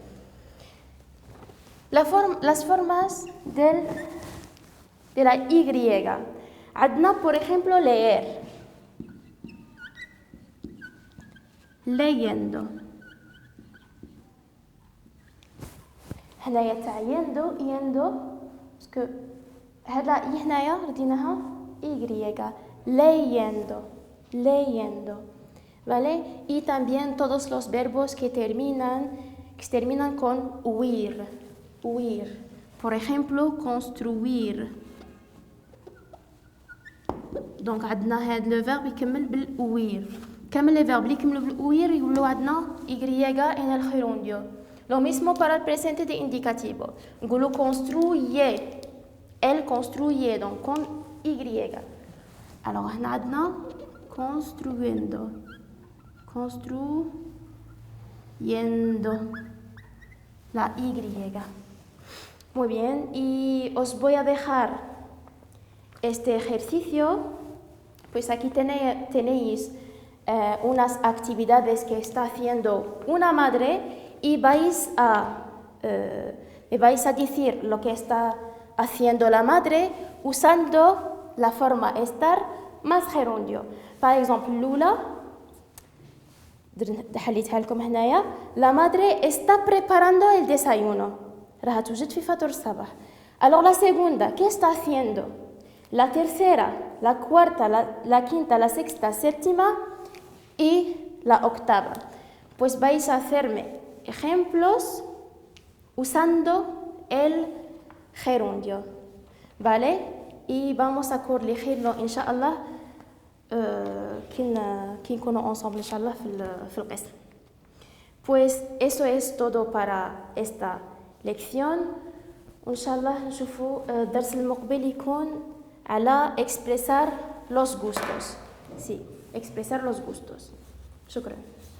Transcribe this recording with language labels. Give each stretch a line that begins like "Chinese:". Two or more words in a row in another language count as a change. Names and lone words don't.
Spanish: Las formas de la Y. عندنا por ejemplo leer. Leyendo.
Arabic: هنايا تاع yendo باسكو هذا هنايا رديناها Y.
Spanish: Leyendo. ¿Vale? Y también todos los verbos que terminan con huir. Por ejemplo, construir.
Arabic: Donc عندنا هذا
French: le verbe
Arabic: يكمل بالhuir. كامل
French: les verbes
Arabic: اللي يكملوا بالhuir يولوا عندنا
Spanish: Y en el gerundio. Lo mismo para el presente de indicativo.
Arabic: نقولوا construye.
Spanish: Elle construye donc con Y.
Arabic: Alors هنا عندنا construyendo.
Spanish: La Y. Muy bien, y os voy a dejar este ejercicio. Pues aquí tenéis unas actividades que está haciendo una madre y me vais a decir lo que está haciendo la madre usando la forma estar más gerundio.
French: Par exemple, Lula,
Arabic: حليتها لكم هنايا.
Spanish: La madre está preparando el desayuno.
Arabic: راها توجد في فطور الصباح.
Spanish: Alors la segunda, ¿qué está haciendo? La tercera, la cuarta, la quinta, la sexta, séptima y la octava. Pues vais a hacerme ejemplos usando el gerundio. ¿Vale? Y vamos a corregirlo,
Arabic: inshallah, كي نكونوا ensemble إن شاء الله في القسم.
Spanish: Pues eso es todo para esta lección.
Arabic: وإن شاء الله نشوفوا الدرس المقبل يكون على
Spanish: expresar los gustos. Sí, expresar los gustos.
Arabic: شكرا.